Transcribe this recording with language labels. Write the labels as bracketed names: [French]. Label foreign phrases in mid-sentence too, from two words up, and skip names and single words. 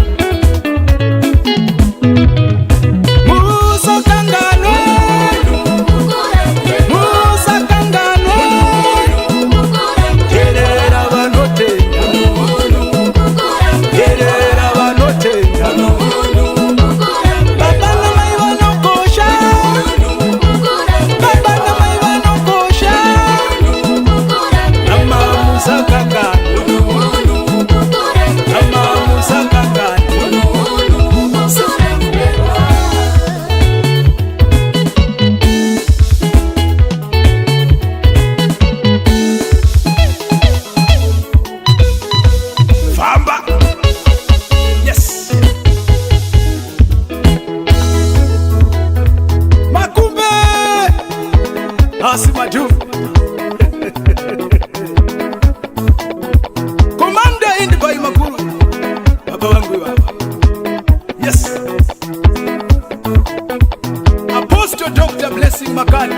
[Shona] Musakanganwe, musakanganwe. Terera vanotenda, terera vanotenda. Baba na mai vanokosha, baba na mai vanokosha. Ama musakangano, ama musakangano. Famba. Yes. Makumbe. Asimaju. [English] Commander in the Bay Makuru. [Shona] Baba wangu baba. Yes. [English] Apostle Dr. Blessing Makani.